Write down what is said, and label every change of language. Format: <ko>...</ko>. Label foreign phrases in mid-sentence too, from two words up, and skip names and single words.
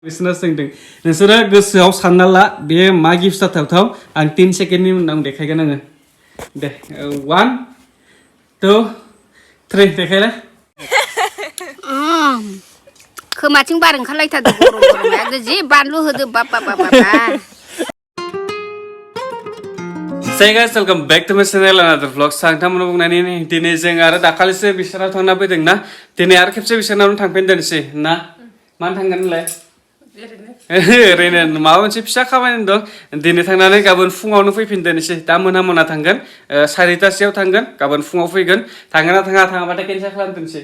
<brx>बिसोरनो सोंदों नोंसोरो गोसोआव सानना ला बे मा गिफ्ट जाथावथाव आं 3 सेकेन्डनि उनाव देखायगोन आङो दे 1 2 3 देखायलाय खोमाथिं बार ओंखारलायथारदों</brx> <hi>गरम गरम एकदम</hi> <brx>जि बानलु होदो बाबा</brx> <en>Hey guys, welcome back to my channel another vlog.</en> <brx>Saंथामोन बुंनानै दिनै जों आरो दाखालिसो बिसोराव थांना फैदों ना दिनै आरो खेबसे बिसोरनावनो थांफिनदोंसै ना मानो थांगोन होनलाय ओरैनो माबा मोनसे फिसा खामानि दं दिनै थांनानै गाबोन फुङावनो फैफिनदोंसै दा मोना थांगोन 4टासोआव थांगोन गाबोन फुङाव फैगोन थांगोन ना थाङाबाथाय केनसेल खालामदोंसै</brx>